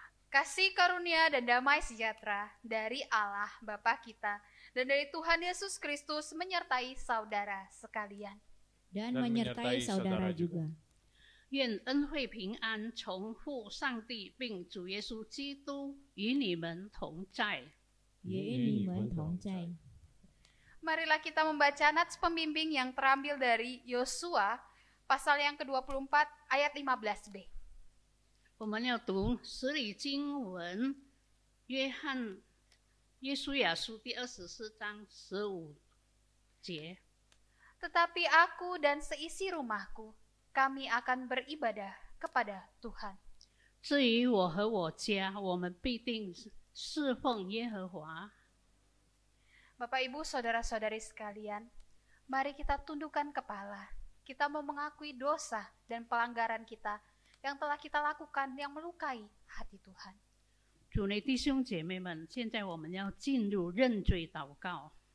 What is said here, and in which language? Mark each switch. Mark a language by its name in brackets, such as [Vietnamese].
[Indonesian] Kasih karunia dan damai sejahtera dari Allah Bapa kita dan dari Tuhan Yesus Kristus menyertai saudara sekalian. Dan menyertai saudara juga. [Chinese] 愿恩惠平安从父上帝并主耶稣基督与你们同在。也与你们同在。 [Indonesian] Marilah kita membaca nats pembimbing yang terambil dari Yosua pasal yang ke-24 ayat 15b. [Chinese] 我们要读十里经文约书亚书第24章15节。 [Indonesian] Tetapi aku dan seisi rumahku, kami akan beribadah kepada Tuhan. [Chinese] 至于我和我家，我们必定侍奉耶和华。 [Indonesian] Bapak Ibu, saudara-saudari sekalian, mari kita tundukkan kepala. Kita mau mengakui dosa dan pelanggaran kita yang telah kita lakukan yang melukai hati Tuhan. [Chinese] 主内弟兄姐妹们，现在我们要进入认罪祷告。